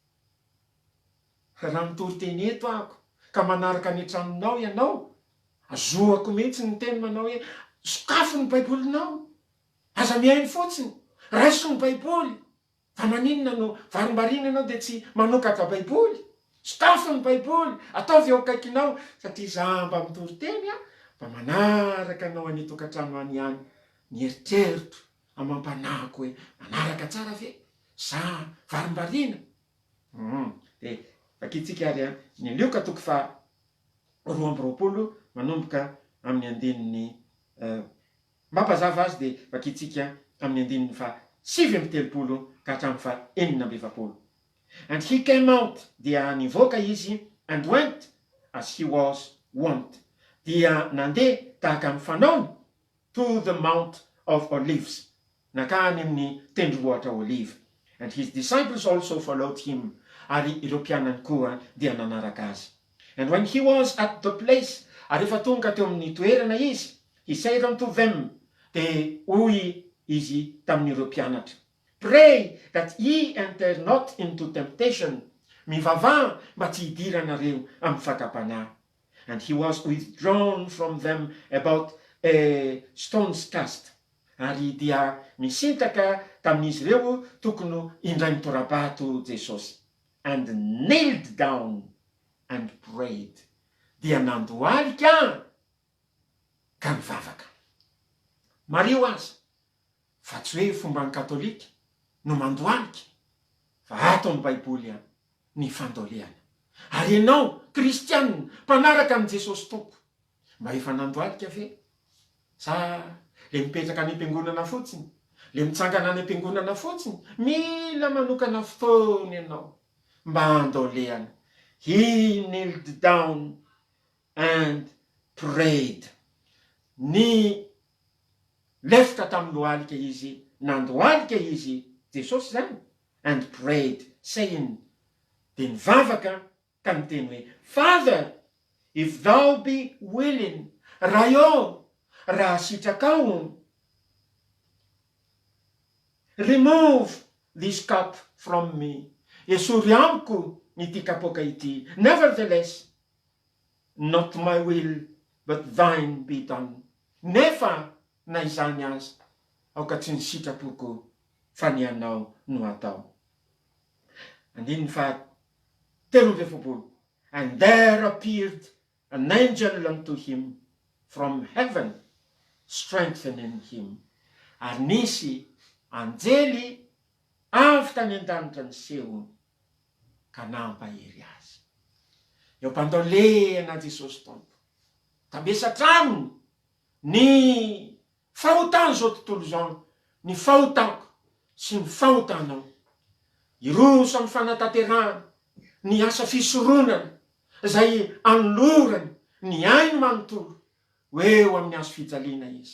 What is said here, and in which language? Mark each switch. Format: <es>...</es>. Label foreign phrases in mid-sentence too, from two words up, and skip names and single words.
<mg>raha mitory teny eto ako ka manaraka ny tranonao ianao azoako mihitsy ny teny manao hoe sokafo ny baibolinao aza miainy fotsiny raiso ny baiboly fa maninona no varimbarina ianao dia tsy manokatra baiboly sokafo ny baiboly ataovy eo akaikinao satria za mba mitory teny mba manaraka anao anytokantrano any any ny eritrerito amampanahako hoe manaraka tsara ve za varimbarina dia vakitsika ary ny lioka toko fa 2 manomboka amin'ny andininy mampazava azy dia vakitsika amin'ny andininy fa 7 ka hatramin'ny fa 9.</mg> <en>And he came out,</en> <mg>dia nivoaka izy,</mg> <en>and went as he was wont,</en> <mg>dia nandeha tahaka mifanaony</mg> <en>to the Mount of Olives,</en> <mg>nakany amin'ny tendrombohitra Olive.</mg> <en>And his disciples also followed him,</en> <mg>ary ireo mpianany koa dia nanaraka azy.</mg> <en>And when he was at the place,</en> <mg>ary efa tonga teo amin'ny toerana izy,</mg> <en>he said unto them,</en> <mg>dia hoy izy tamin'ireo mpianatra,</mg> <en>pray that ye enter not into temptation.</en> <mg>Mivavah mba tsy hidiranareo amin'ny fakapanahy.</mg> <en>And he was withdrawn from them about a stone's cast.</en> <mg>Ary dia misintaka tamin'izy ireo tokony indray mitorabato Jesosy.</mg> <en>And kneeled down and prayed.</en> <mg>Dia nandohalika ka mivavaka. Mario azy fa tsy hoe fomba ny katolika no mandohalika fa ato amin'ny baiboly any ny fandolehana. Ary ianao kristianina mpanaraka amin'ny Jesosy tompo mba efa nandohalika ve sa le mipetraka any am-piangonana fotsiny, le mitsangana any am-piangonana fotsiny? Mila manokana fotoana ianao mba andolehana.</mg> <en>He kneeled down and prayed.</en> <mg>Ny lefaka tamin'ny lohalika izy, nandohalika izy Jesosy zany,</mg> <en>and prayed, saying,</en> <mg>dia nivavaka ka niteny hoe,</mg> <en>Father, if thou be willing,</en> <mg>raha sitrakao,</mg> <en>remove this cup from me.</en> <mg>Esory amiko ity kapoka ity.</mg> <en>Nevertheless, not my will, but thine be done.</en> <mg>Nefa na izany azy, aoka tsy ny sitrapoko fa ny anao no atao. Andininy fa 13.</mg> <en>And there appeared an angel unto him from heaven, strengthening him.</en> <mg>Ary nisy anjely avy tany an-danitra ny seho ka nampahery azy. Eo mpandolehana Jesosy tompo tambesatrano ny fahotany zao tontolo zao, ny fahotako sy ny fahotanao, iroso amin'ny fanatanterahana, ny asa fisoronana zay anolorany ny ainy manontolo eo amin'ny azo fijaliana izy.</mg>